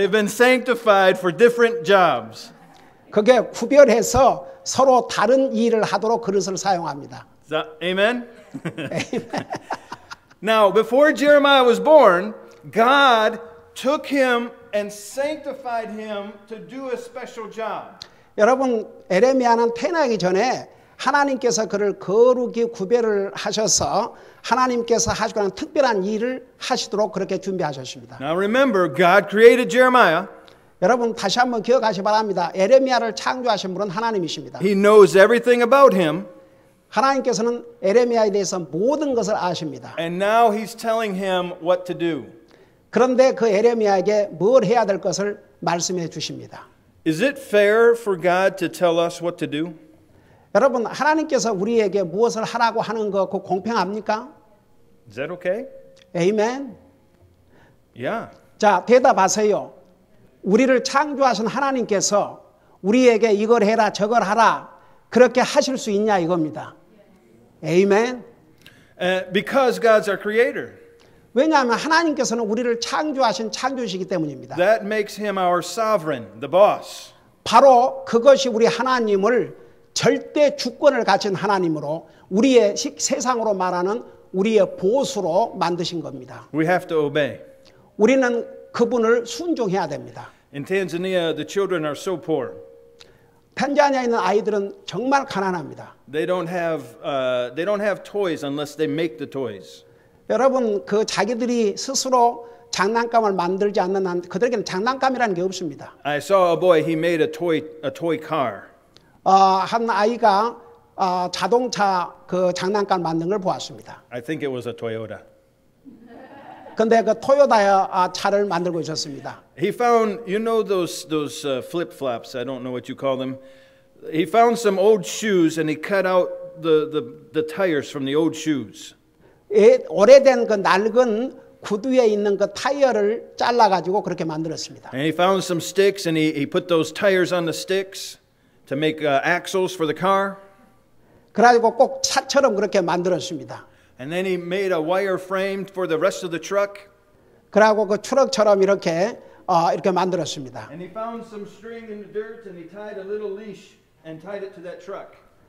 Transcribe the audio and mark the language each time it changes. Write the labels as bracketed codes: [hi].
[en] They've been sanctified for different jobs. [ko] 그게 구별해서 서로 다른 일을 하도록 그릇을 사용합니다. [en] Amen? Now, before Jeremiah was born, God took him and sanctified him to do a special job. [ko] 여러분, 에레미야는 태어나기 전에 하나님께서 그를 거룩히 구별을 하셔서 하나님께서 하시고 하는 특별한 일을 하시도록 그렇게 준비하셨습니다. [en] Now remember, God created Jeremiah. [ko] 여러분 다시 한번 기억하시 바랍니다. 에레미야를 창조하신 분은 하나님이십니다. [en] He knows everything about him. [ko] 하나님께서는 에레미야에 대해서 모든 것을 아십니다. [en] And now he's telling him what to do. [ko] 그런데 그 에레미야에게 뭘 해야 될 것을 말씀해 주십니다. [en] Is it fair for God to tell us what to do? [ko] 여러분 하나님께서 우리에게 무엇을 하라고 하는 거 그 공평합니까? [en] Is that okay? [ko] 아멘. [en] Yeah. [ko] 자, 대답하세요. 우리를 창조하신 하나님께서 우리에게 이걸 해라 저걸 하라 그렇게 하실 수 있냐 이겁니다. 아멘. [en] Because God's our creator. [ko] 왜냐하면 하나님께서는 우리를 창조하신 창조시기 때문입니다. [en] That makes him our sovereign, the boss. [ko] 바로 그것이 우리 하나님을 절대 주권을 가진 하나님으로 우리의 세상으로 말하는 우리의 보수로 만드신 겁니다. [en] We have to obey. [ko] 우리는 그분을 순종해야 됩니다. [en] In Tanzania, the children are so poor. [ko] 탄자니아에 있는 아이들은 정말 가난합니다. [en] They don't have toys unless they make the toys. [ko] 여러분 그 자기들이 스스로 장난감을 만들지 않는 한 그들에게는 장난감이라는 게 없습니다. [en] I saw a boy. He made a toy car. [ko] 한 아이가 자동차 그 장난감 만든 걸 보았습니다. [en] I think it was a Toyota. [ko] 근데 그 토요타 차를 만들고 있었습니다. [en] He found, you know, those flip flops. I don't know what you call them. He found some old shoes and he cut out the tires from the old shoes. [ko] 오래된 그 낡은 구두에 있는 그 타이어를 잘라 가지고 그렇게 만들었습니다. [en] And he found some sticks and he put those tires on the sticks to make axles for the car. [ko] 그래가지고 꼭 차처럼 그렇게 만들었습니다. [en] And then he made a wire frame for the rest of the truck. [ko] 그래가지고 그 트럭처럼 이렇게 만들었습니다. [en] And he found some string in the dirt and he tied a little leash and tied it to that truck.